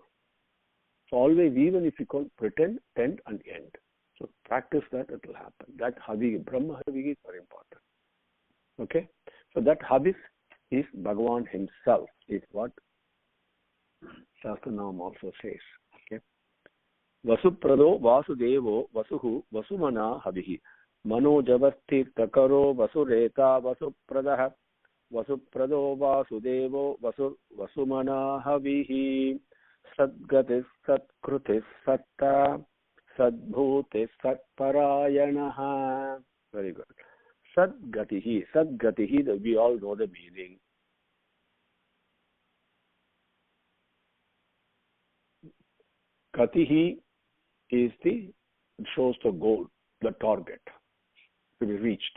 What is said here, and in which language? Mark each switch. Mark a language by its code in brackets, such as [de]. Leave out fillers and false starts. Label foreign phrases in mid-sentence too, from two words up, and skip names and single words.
[en] So always, even if you can't pretend, tend and end. So practice that, it will happen. That Havi, [sa] ब्रह्म हविः [en] is very important. Okay? So that Havis is Bhagavan himself, is what Sahasranamam also says. Okay? [sa] वसुप्रदो वासुदेवो वसुः वसुमना हविः मनोजवस्ति तकारो वसुरेता वसुप्रदः वसुप्रदो वासुदेवो वसुमना हविः सद्गतिः सत्कृतिः सत्ता सद्भूतिः सत्परायणः. [en] Very good. Sadgatihi, we all know the meaning. Gatihi shows the goal, the target to be reached.